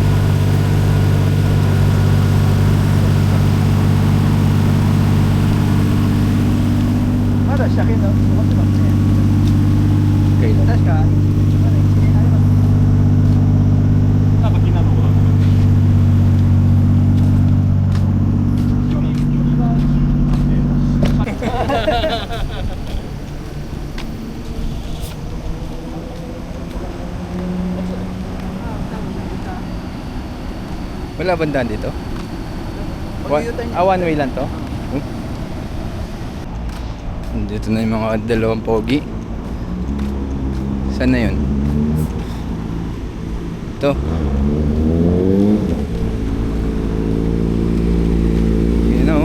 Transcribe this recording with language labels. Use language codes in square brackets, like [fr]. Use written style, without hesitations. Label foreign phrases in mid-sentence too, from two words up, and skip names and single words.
[ja] まだ車検が残ってますね。 [tl] Kailan? [ja] 確かまだ1年あります。なんか気になるとこだ。距離が [tl] Wala bandaan dito? [en] One way [tl] lang to? Dito na yung mga dalawang pogi. Saan na yun? Ito. Yun o.